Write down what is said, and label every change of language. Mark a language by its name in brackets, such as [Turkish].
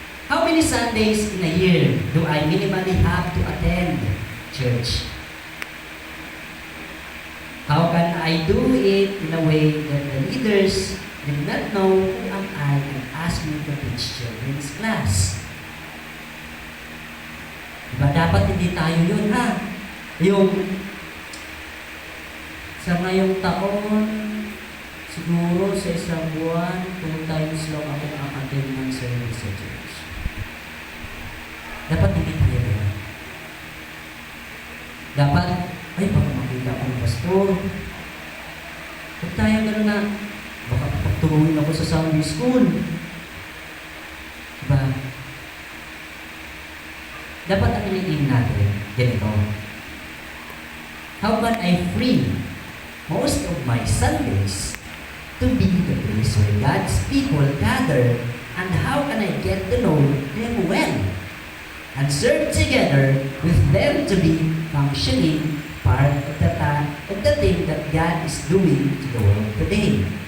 [English] How many Sundays in a year do I minimally have to attend church? How can I do it in a way that the leaders did not know who am I and ask me to teach children's class? [Filipino] Diba dapat hindi tayo yun, ha? Yung sa ngayong taon, siguro sa isang buwan, 2 times lang ako nakaka-attend ng service sa church. Dapat hindi tayo yun. Dapat, ay, baka makita ko ng pastor. Huwag tayo gano'n na, baka pagturuin ako sa Sunday school. Diba? Dapat ang iliin natin, ganito. [English] How can I free most of my Sundays to be the place where God's people gather, and how can I get to know them well and serve together with them to be functioning part of the thing that God is doing to the world today.